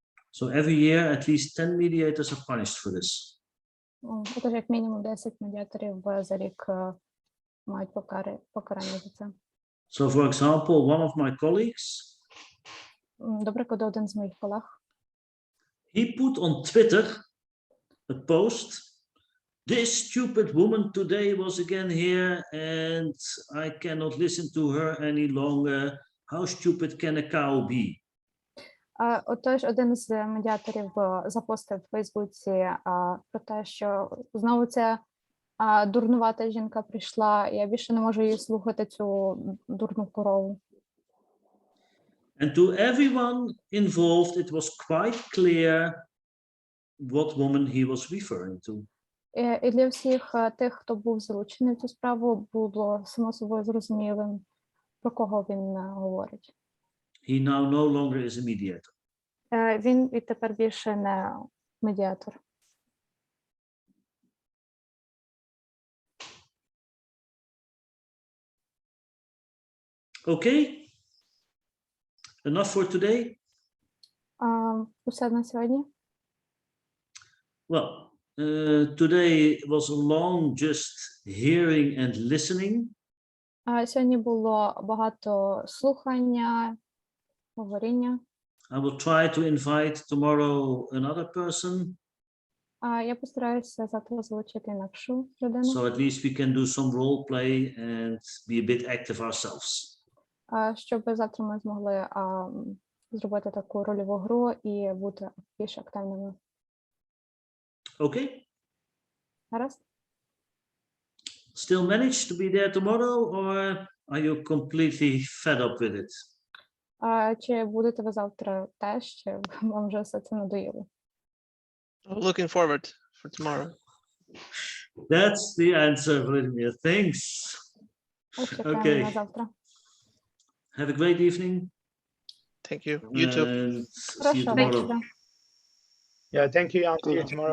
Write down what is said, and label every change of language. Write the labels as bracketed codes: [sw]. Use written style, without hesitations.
[en] So every year at least 10 mediators are punished for this. [uk] Отож, як мінімум 10 медіаторів за рік мають покарання за це. [en] So, for example, one of my colleagues, [uk] до прикладу, один з моїх колег, [en] he put on Twitter a post, this stupid woman today was again here and I cannot listen to her any longer. How stupid can a cow be? [uk] Отож, один з медіаторів запостив в Фейсбуці про те, що знову ця дурнувата жінка прийшла, і я більше не можу її слухати, цю дурну корову. [en] And to everyone involved, it was quite clear what woman he was referring to. [uk] І для всіх тих, хто був залучений в цю справу, було само собою зрозумілим, про кого він говорить. [en] He now no longer is a mediator. [uk] Він відтепер більше не медіатор. [en] Okay. Enough for today. [uk] Усе на сьогодні. [en] Well, today was long just hearing and listening. [uk] Сьогодні було багато слухання, говоріння. [en] I will try to invite tomorrow another person, [uk] Я постараюся завтра залучити інакшу людину, [en] so at least we can do some role play and be a bit active ourselves. [uk] щоб завтра ми змогли зробити таку рольову гру і бути більш активними. [en] Okay? [uk] Гаразд? [en] Still manage to be there tomorrow, or are you completely fed up with it? [uk] Чи будете ви завтра теж, чи вам вже все це надоїло? [en] I'm looking forward for tomorrow. That's the answer, Vladimir. Thanks. [uk] Чекаємо [en] Okay. [uk] на завтра. [en] Have a great evening. Thank you. You too. And see you [uk] Хорошого [en] tomorrow. [uk] вечора. [en] Yeah, thank you. I'll see you tomorrow.